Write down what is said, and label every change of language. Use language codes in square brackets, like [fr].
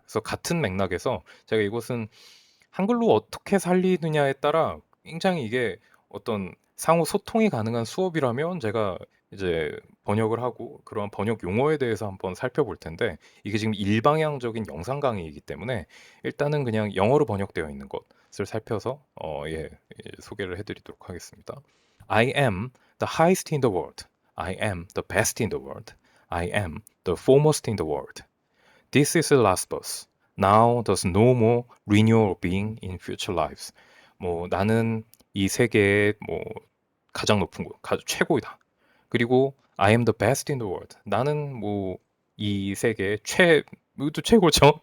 [ko] 그래서 같은 맥락에서 제가 이것은 한글로 어떻게 살리느냐에 따라 굉장히 이게 어떤 상호 소통이 가능한 수업이라면 제가 이제 번역을 하고 그러한 번역 용어에 대해서 한번 살펴볼 텐데 이게 지금 일방향적인 영상 강의이기 때문에 일단은 그냥 영어로 번역되어 있는 것을 살펴서 소개를 해드리도록 하겠습니다. [en] I am the highest in the world. I am the best in the world. I am the foremost in the world. This is the last bus. Now there's no more renewal being in future lives. [ko] 뭐 나는 이 세계의 뭐 가장 높은 곳, 최고이다. 그리고 [en] I am the best in the world. [ko] 나는 뭐 이 세계의 이것도 최고죠.